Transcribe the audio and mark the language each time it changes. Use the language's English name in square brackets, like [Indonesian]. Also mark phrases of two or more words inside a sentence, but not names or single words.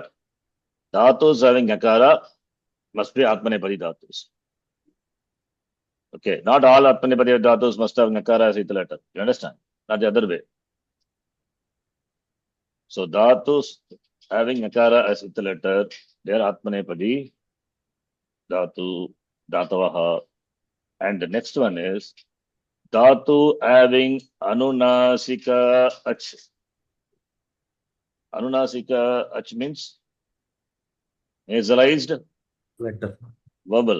[English] Dhatus having akara must be [Sanskrit] Atmanepadi dhatus. [English] Okay, not all [Sanskrit] Atmanepadi dhatus [English] must have akara as ita letter. You understand? Not the other way. So dhatus having akara as ita letter, they are [Sanskrit] Atmanepadi dhatu, dhatavaha. [English] And the next one is Dhatu having [Sanskrit] Anunasika Ach. Anunasika Ach [English] means nasalized Letter. vowel.